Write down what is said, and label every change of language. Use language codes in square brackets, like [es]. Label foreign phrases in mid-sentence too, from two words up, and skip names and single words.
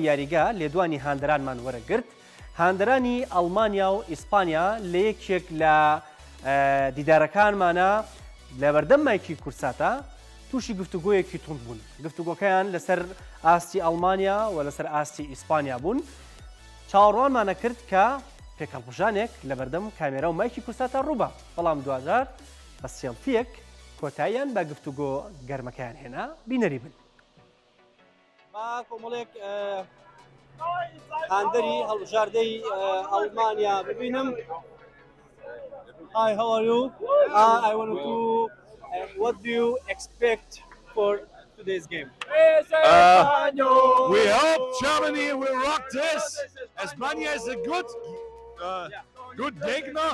[ckb] یاریگا لێدوانی هاندەرانمان وەرەگرت هاندەرانی ئەڵمانیا و ئیسپانیا لە یەکێک لە دیدارەکانمانە لە بەردەمایکی کورساتە تووشی گفتوگۆیەکی تونند بوون گفتوگۆکەیان لەسەر ئاستی ئەڵمانیا و لەسەر ئاستی ئیسپانیا بوون چاوەڕوانمانە کرد کە پێکەڵبژانێک لە بەردەم کامێرا و مایکی کورساتە ڕووبە بەڵام دوجار بە سێڵفیەک کۆتاییان بە گفتوگۆ گەرمەکەیان هێنا بینەری بن با کۆمەڵێک هاندەری هەڵبژاردەی ئەڵمانیا ببینم. [en] Hi, how are you? I want to. What do you expect for today's game? We hope Germany will rock this. Espana is a good Gegner.